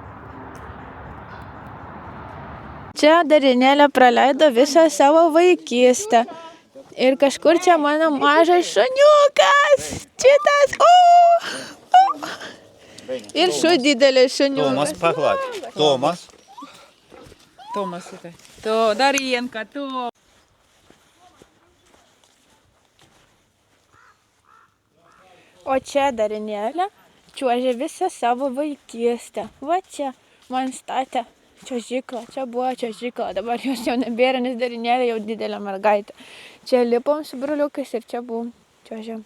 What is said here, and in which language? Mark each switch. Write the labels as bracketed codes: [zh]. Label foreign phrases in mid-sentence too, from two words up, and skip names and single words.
[lt] Čia Darinėlė praleido visą savo vaikystę. Ir kažkur čia mano mažas šuniukas. Šitas. Ir didelis šuniukas. Tomas, paklak. Tomas. Tomas, [ru] это. То, Дарьенка, то. [lt] O čia Darinėlė čiuožė visą savo vaikystę. Va čia man statė čiuožiklą. Čia buvo čiuožikla. Dabar jos jau nebėra, nes Darinėlė jau didelė mergaitė. Čia lipom su broliukais ir čia buvom čiuožėm.